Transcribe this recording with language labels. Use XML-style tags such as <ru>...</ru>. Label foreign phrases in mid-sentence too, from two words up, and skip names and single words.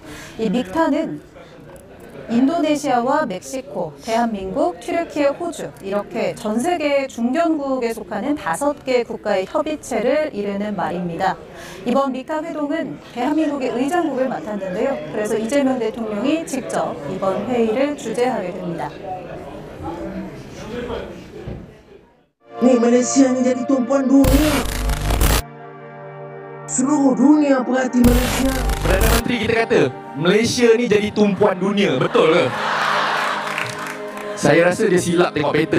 <ko>이 믹타는 인도네시아와 멕시코, 대한민국, 튀르키예, 호주 이렇게 전 세계 중견국에 속하는 5개 국가의 협의체를 이르는 말입니다. 이번 믹타 회동은 대한민국의 의장국을 맡았는데요. 그래서 이재명 대통령이 직접 이번 회의를 주재하게 됩니다.</ko> <ms>Ni Malaysia ni jadi tumpuan dunia. Seluruh dunia perhati Malaysia. Perdana Menteri kita kata Malaysia ni jadi tumpuan dunia, betul ke? Saya rasa dia silap tengok peta.</ms>